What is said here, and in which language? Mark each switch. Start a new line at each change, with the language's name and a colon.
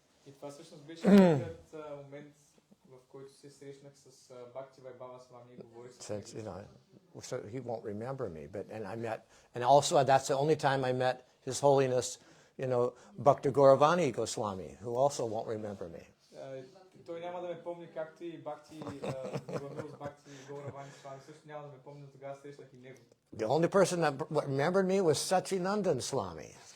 Bulgarian: И това всъщност беше първият момент, в който се срещнах с Бхакти Вайбхава Свами и говорих с него.
English: So he won't remember me, and also that's the only time I met His Holiness, Bhakti Gauravani Goswami, who also won't remember me.
Bulgarian: Той няма да ме помни, както и Бхакти Бхакти Гауравани Свами също няма да ме помни, тогава срещнах и него.
English: The only person that remembered me was Sachinandan Swami.